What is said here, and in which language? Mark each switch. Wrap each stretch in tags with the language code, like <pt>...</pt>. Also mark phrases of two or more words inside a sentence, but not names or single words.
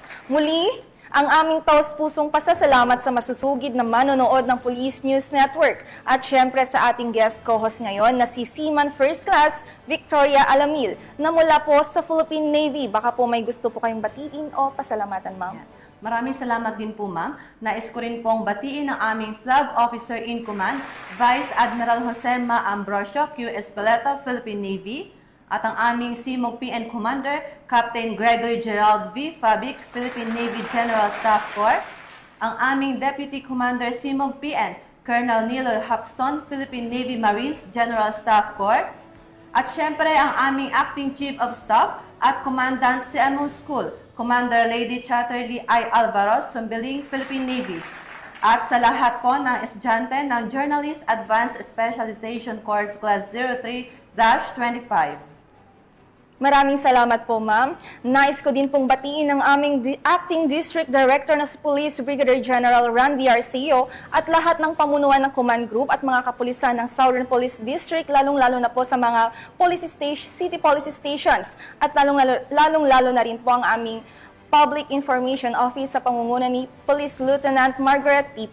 <tl>Muli, ang aming taos-pusong pasasalamat sa masusugid na manonood ng Police News Network at syempre sa ating</tl> <en>guest co-host</en> <tl>ngayon na si Seaman First Class Victoria Alamil na mula po sa Philippine Navy. Baka po may gusto po kayong batiin o pasalamatan, ma'am. Maraming salamat din po, ma'am. Nais ko rin pong batiin ang aming Flag Officer in Command, Vice Admiral Jose Ma Ambrosio, Q. Espeleta, Philippine Navy, at ang aming CMOG PN Commander, Captain Gregory Gerald V. Fabic, Philippine Navy General Staff Corps, ang aming Deputy Commander CMOG PN, Colonel Nilo Hapston, Philippine Navy Marines General Staff Corps, at syempre ang aming Acting Chief of Staff at Commandant CMO School, Commander Lady Chatterley I. Alvaro, Sumbiling, Philippine Navy. At sa lahat po ng estudyante ng Journalist Advanced Specialization Course Class 03-25. Maraming salamat po, ma'am. Nais ko din pong batiin ang aming Acting District Director na si Police Brigadier General Randy Arceo at lahat ng pamunuan ng Command Group at mga kapulisan ng Southern Police District, lalong-lalo na po sa mga</tl> <en>city police stations</en> <tl>at lalong-lalo na rin po ang aming Public Information Office sa pangunguna ni Police Lieutenant Margaret P.</tl>